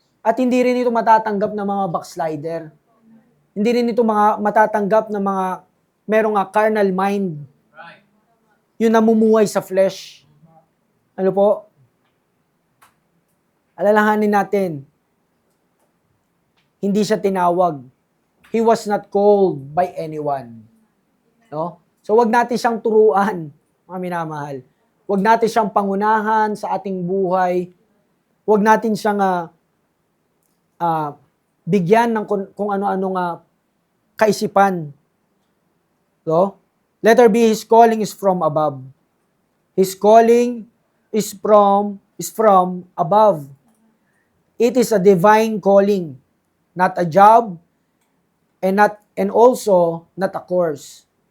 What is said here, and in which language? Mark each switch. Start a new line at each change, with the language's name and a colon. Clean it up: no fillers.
Filipino: At hindi rin ito matatanggap ng mga backslider. Hindi rin ito matatanggap ng mga merong carnal mind. Yung namumuhay sa flesh. Alalahanin natin, hindi siya tinawag.
English: He was not called by anyone. No?
Filipino: So wag natin siyang turuan, mga minamahal. Wag natin siyang pangunahan sa ating buhay. Wag natin siyang bigyan ng kung ano-ano kaisipan. No?
English: Letter B, His calling is from above. His calling is from above. It is a divine calling, not a job, and also not a course.